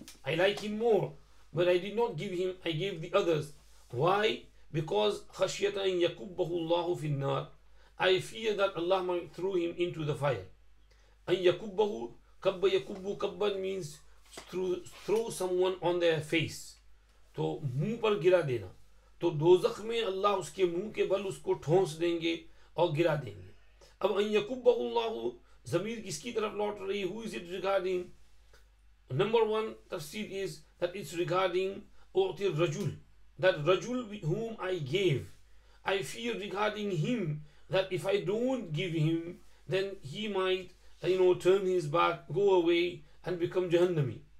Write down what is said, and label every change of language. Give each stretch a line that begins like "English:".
English: I like him more, but I did not give him, I gave the others. Why? Because
Arabic: خَشْيَةَ أَن يَكُبَّهُ اللَّهُ فِي النَّارِ,
English: I fear that Allah might throw him into the fire.
Arabic: أَن يَكُبَّهُ,
English: kabba yakubbu, kabban means throw someone on their face,
Hindi: तो मुंह पर गिरा देना. तो दोज़ख में अल्लाह उसके मुंह के बल उसको ठोंस देंगे और गिरा देंगे. अब अन यकुब्बहुल्लाहु ज़मीर किसकी तरफ लौट रही?
English: Who is it regarding? Number one tafsir is that it's regarding u'ti rajul, that rajul whom I gave. I fear regarding him that if I don't give him, then he might turn his back, go away and become Jahannami.